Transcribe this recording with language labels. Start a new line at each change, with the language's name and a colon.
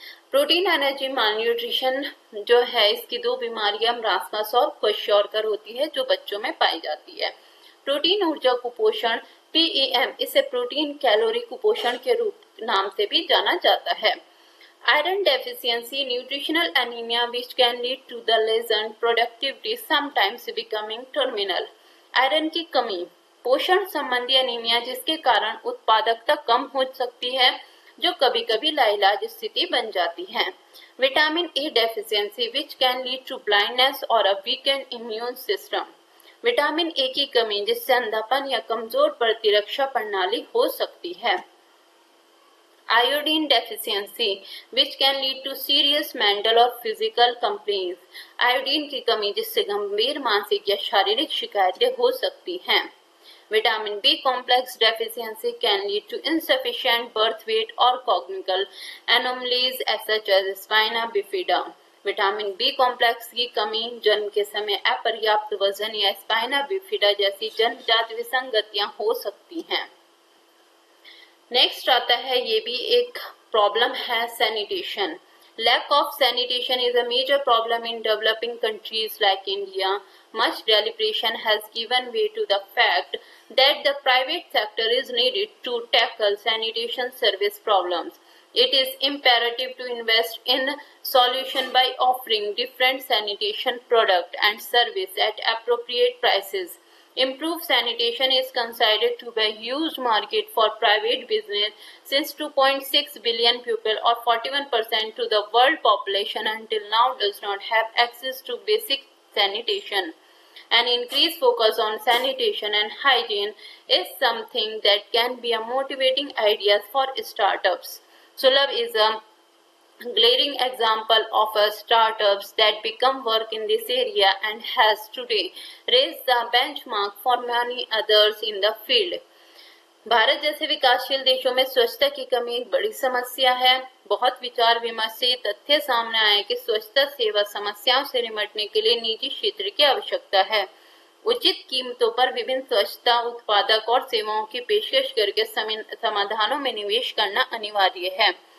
Hindi: Protein energy माल nutrition जो है, इसकी दो बीमारियां मरासमस और क्वेश्योरकर होती है जो बच्चों में पाई जाती है। प्रोटीन ऊर्जा कुपोषण पीईएम, इसे प्रोटीन कैलोरी कुपोषण के रूप नाम से भी जाना जाता है।
English: Iron deficiency, nutritional anemia which can lead to the lesion productivity, sometimes becoming terminal.
Hindi: Iron की कमी, पोषण संबंधी एनीमिया जिसके कारण उत्पादकता कम हो सकती है, जो कभी-कभी लाइलाज स्थिति बन जाती है।
English: Vitamin A deficiency which can lead to blindness or a weakened immune system.
Hindi: Vitamin A की कमी जिससे अंधापन या कमजोर प्रतिरक्षा प्रणाली हो सकती है।
English: Iodine deficiency which can lead to serious mental or physical complaints.
Hindi: Iodine की कमी जिससे गंभीर मानसिक या शारीरिक शिकायतें हो सकती हैं।
English: Vitamin B complex deficiency can lead to insufficient birth weight or congenital anomalies such as spina bifida.
Hindi: Vitamin B complex की कमी जन्म के समय अपर्याप्त वजन या स्पाइना बिफिडा जैसी जन्मजात विसंगतियां हो सकती हैं। नेक्स्ट आता है, ये भी एक प्रॉब्लम है, sanitation.
English: Lack of sanitation is a major problem in developing countries like India. Much deliberation has given way to the fact that the private sector is needed to tackle sanitation service problems. It is imperative to invest in solution by offering different sanitation product and service at appropriate prices. Improved sanitation is considered to be a huge market for private business since 2.6 billion people or 41% to the world population until now does not have access to basic sanitation. An increased focus on sanitation and hygiene is something that can be a motivating idea for startups. Sulabh is a glaring example of a startups that become work in this area and has today raised the benchmark for many others in the field.
Hindi: Bharat जैसे विकासशील देशों में स्वच्छता की कमी एक बड़ी समस्या है। बहुत विचार विमर्श से तथ्य सामने आए कि स्वच्छता सेवा समस्याओं से निपटने के लिए निजी क्षेत्र की आवश्यकता है। उचित कीमतों पर विभिन्न स्वच्छता उत्पादक और सेवाओं की पेशकश करके समाधानों में निवेश करना अनिवार्य है।